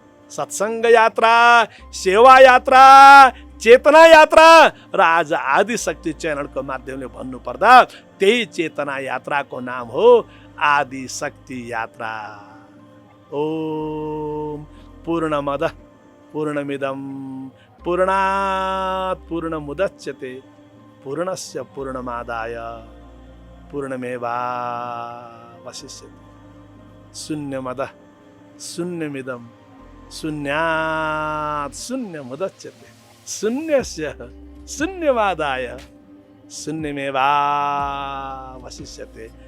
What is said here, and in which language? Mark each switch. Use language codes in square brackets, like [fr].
[ne] सत्सङ्ग यात्रा, सेवा यात्रा, चेतना यात्रा। र आज आदिशक्ति च्यानलको माध्यमले भन्नुपर्दा त्यही चेतना यात्राको नाम हो आदिशक्ति यात्रा। [sa] ओम पूर्णमदः पूर्णमिदं पूर्णात् पूर्णमुदच्यते पूर्णस्य पूर्णमादाय पूर्णमेवावशिष्यते। शून्यमदः शून्यमिदं शून्यात् शून्यमुदच्यते शून्यस्य शून्यमादाय शून्यमेवावशिष्यते।